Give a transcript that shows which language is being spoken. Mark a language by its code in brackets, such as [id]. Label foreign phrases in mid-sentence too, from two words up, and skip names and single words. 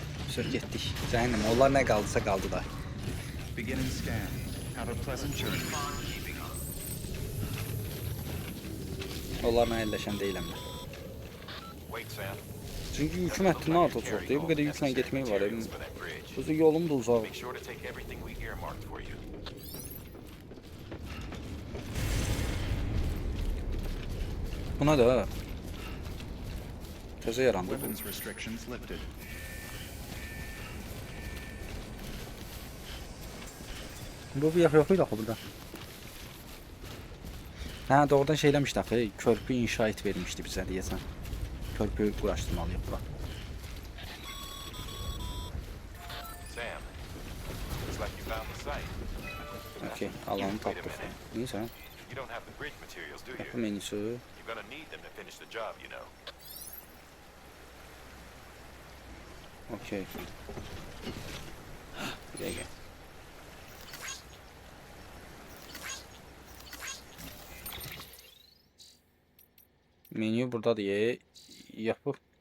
[az] Sür getdik. Cəhənnəm, onlar nə qaldısa qaldı da. [en] Beginning scan. Have a pleasant journey. [az] Onlarla əlləşən deyiləm mən. [en] Wait, Sam. [az] Çünki yüküm həddindən artıq çoxdur. Bu qədər yüklə getmək var. [en] Materials for that bridge. [az] Bu yolum da uzaq. [en] Make sure to take everything we earmarked for you. [az] Buna da təzə yarandı. [en] Weapons restrictions lifted. [az] Bu bir yox idi axı burada. Hə, doğrudan şey eləmişdi axı, körpü inşaat vermişdi bizə deyəsən. Körpü quraşdırmalıyıq bura. [en] Sam, looks like you found the site. [az] Okay, alanı tapdıq. Neysə, [en] You don't have the bridge materials, do [az] qapı [en] you? [az] menüsü. [en] You're gonna need them to finish the job, you know. Okay. [az] Bir dəqiqə. Menü buradadır, yapıb.